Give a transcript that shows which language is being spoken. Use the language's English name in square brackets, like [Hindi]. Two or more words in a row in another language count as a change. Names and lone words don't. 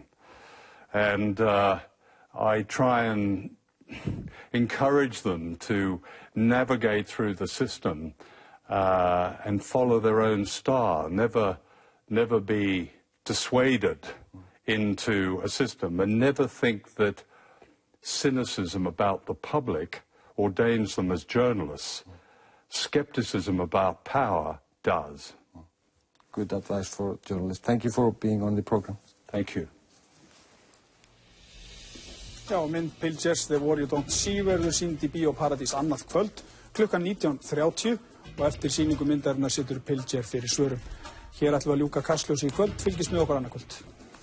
[English] And I try and encourage them to navigate through the system and follow their own star, never be dissuaded into a system, and never think that cynicism about the public ordains them as journalists. Skepticism about power does. Good advice for journalists. Thank you for being on the program. Thank you. [Icelandic] Já, mynd Pilgers, The War You Don't See verður sýnd í Bíó Paradís annað kvöld klukkan 19:30 og eftir sýningu myndarinnar situr Pilger fyrir svörum. Hér ætlum við að ljúka kastljósi í kvöld, fylgist með okkur annað kvöld.